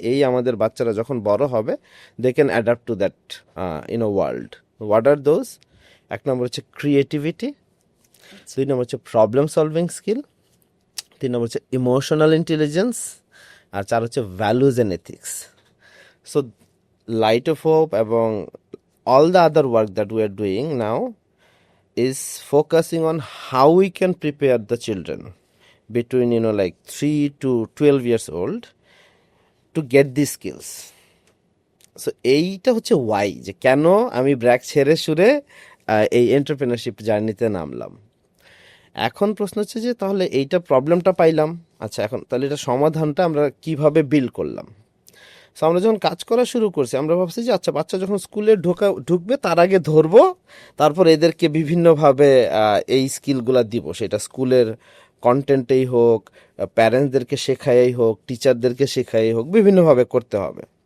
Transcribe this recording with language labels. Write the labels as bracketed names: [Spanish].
[Bangla] এই আমাদের বাচ্চারা যখন বড় হবে, [English] They can adapt to that world. What are those? [Bangla] 1 নম্বর হচ্ছে ক্রিয়েটিভিটি, 2 নম্বর হচ্ছে প্রবলেম সলভিং স্কিল, 3 নম্বর হচ্ছে ইমোশনাল ইন্টেলিজেন্স, আর 4 হচ্ছে values and ethics. [English] So light of hope এবং all the other work that we are doing now is focusing on how we can prepare the children between 3 to 12 years old to get these skills. [Bangla] So এইটা হচ্ছে Y, যে কেন আমি ব্র্যাক ছেড়ে সুরে এই entrepreneurship জার্নিতে নামলাম। এখন প্রশ্ন হচ্ছে যে তাহলে এইটা প্রবলেমটা পাইলাম, আচ্ছা এখন তাহলে এটা সমাধানটা আমরা কিভাবে বিল্ড করলাম। সো আমরা যখন কাজ করা শুরু করছি, আমরা ভাবছি যে আচ্ছা বাচ্চা যখন স্কুলে ঢুকবে তার আগে ধরবো, তারপর এদেরকে বিভিন্নভাবে এই স্কিলগুলা দিব, সেটা স্কুলের কন্টেন্টেই হোক, প্যারেন্টসদেরকে শেখাই হোক, টিচারদেরকে শেখাই হোক, বিভিন্নভাবে করতে হবে।